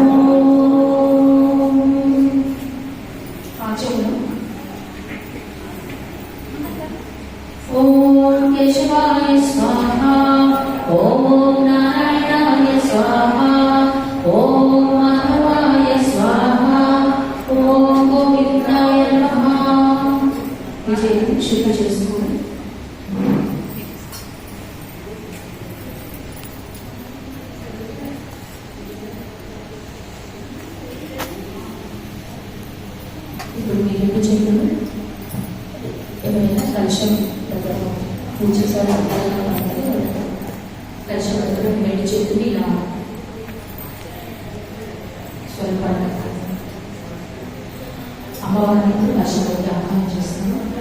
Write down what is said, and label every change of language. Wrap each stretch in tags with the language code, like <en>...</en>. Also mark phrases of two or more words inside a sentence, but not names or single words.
<sa>केशवाय स्वाहा ॐ नारायणाय स्वाहा ॐ माधवाय स्वाहा ॐ गोविन्दाय नमः विजय शुभ చేసుకోండి</sa> <te>ఇప్పుడు మీ రెండు చేతులు ఎవరైనా కలశం దగ్గర పూజ చేసే కలశం దగ్గర రెండు చేతులు ఇలా స్వల్పాన్ని అమ్మవారిని కలశంలోకి ఆహ్వానం చేస్తున్నాం.</te>